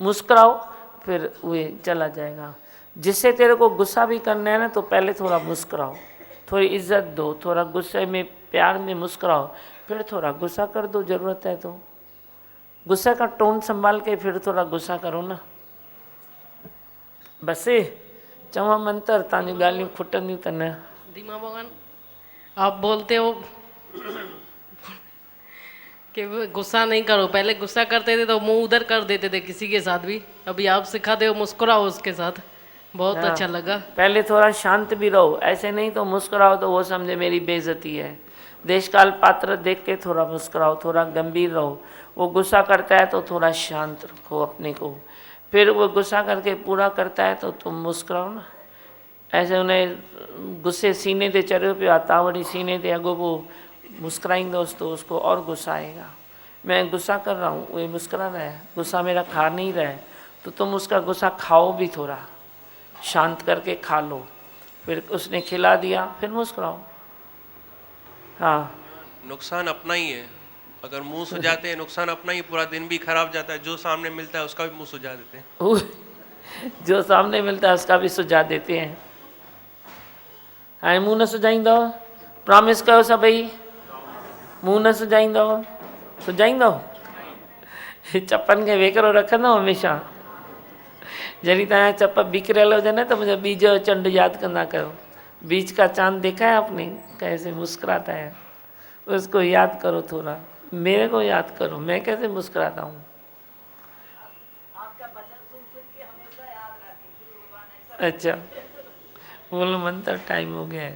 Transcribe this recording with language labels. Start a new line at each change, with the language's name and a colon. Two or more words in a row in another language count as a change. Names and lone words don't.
Hindi: मुस्कुराओ, फिर वो चला जाएगा। जिससे तेरे को गुस्सा भी करना है ना, तो पहले थोड़ा मुस्कुराओ, थोड़ी इज्जत दो, थोड़ा गुस्से में प्यार में मुस्कुराओ, फिर थोड़ा गुस्सा कर दो, ज़रूरत है तो। गुस्से का टोन संभाल के फिर थोड़ा गुस्सा करो ना।
Sindhi: बस चवा मंतर तव्हांजूं ॻाल्हियूं खुटंदियूं त न।
Hindi: धीमा भगवान, आप बोलते हो कि गुस्सा नहीं करो, पहले गुस्सा करते थे तो मुंह उधर कर देते थे किसी के साथ भी, अभी आप सिखाते हो मुस्कुराओ उसके साथ, बहुत हाँ, अच्छा लगा। पहले थोड़ा शांत भी रहो, ऐसे नहीं तो मुस्कुराओ तो वो समझे मेरी बेइज्जती है। देश काल पात्र देख के थोड़ा मुस्कुराओ, थोड़ा गंभीर रहो। वो गुस्सा करता है तो थोड़ा शांत रखो अपने को, फिर वो गुस्सा करके पूरा करता है तो तुम मुस्कुराओ ना।
Sindhi: ऐसे उन्हें गुस्से सीने ते चढ़ियो पियो आहे, तव्हां वरी सीने ते अॻोपो मुस्कुराईंदोसि
Hindi: तो उसको और गुस्सा आएगा। मैं गुस्सा कर रहा हूँ, वो मुस्कुरा रहा है, गुस्सा मेरा खा नहीं रहा है, तो तुम उसका गुस्सा खाओ भी, थोड़ा शांत करके खा लो। फिर उसने खिला दिया, फिर मुस्कुराओ। हाँ, नुकसान अपना ही है, अगर मुंह सुझाते हैं नुकसान अपना ही, पूरा दिन भी खराब जाता है। जो सामने मिलता है उसका भी मुंह सुझा देते हैं। जो सामने मिलता है उसका भी सुझा देते हैं।
Sindhi: हाणे मुंह न सुझाईंदव, प्रॉमिस कयो सभई, मुंह न सुझाईंदव, सुझाईंदव? चपनि खे वेकरो रखंदव हमेशह। जॾहिं तव्हांजा चप बिखरियल हुजनि त मुंहिंजो बीज जो चंड यादि कंदा कयो।
Hindi: बीच का चांद देखा है आपने, कैसे मुस्कुराता है, उसको याद करो थोड़ा। मेरे को याद करो, मैं कैसे मुस्कुराता हूँ। अच्छा, बोलो मंत्र, टाइम हो गया है।